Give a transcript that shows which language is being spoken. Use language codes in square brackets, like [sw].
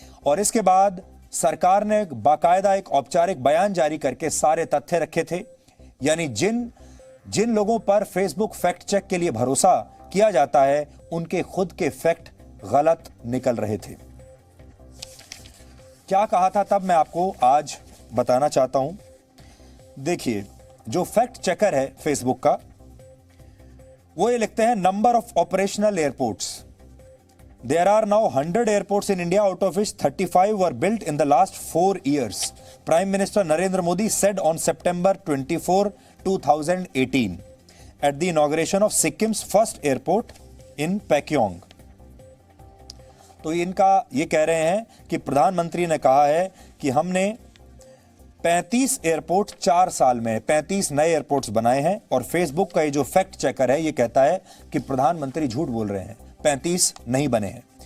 [hi] और इसके बाद सरकार ने बाकायदा एक औपचारिक बयान जारी करके सारे तथ्य रखे थे, यानी जिन लोगों पर फेसबुक फैक्ट चेक के लिए भरोसा किया जाता है उनके खुद के फैक्ट गलत निकल रहे थे। क्या कहा था तब मैं आपको आज बताना चाहता हूं। देखिए, जो फैक्ट चेकर है फेसबुक का, वो ये लिखते हैं [en] Number of operational airports. There are now 100 airports in India, out of which 35 were built in the last 4 years. Prime Minister Narendra Modi said on September 24, 2018 at the inauguration of Sikkim's first airport in Pakyong. [hi] तो इनका ये कह रहे हैं कि प्रधानमंत्री ने कहा है कि हमने 35 एयरपोर्ट 4 साल में 35 नए एयरपोर्ट्स बनाए हैं, और फेसबुक का ये जो फैक्ट चेकर है ये कहता है कि प्रधानमंत्री झूठ बोल रहे हैं, 35 नहीं बने हैं।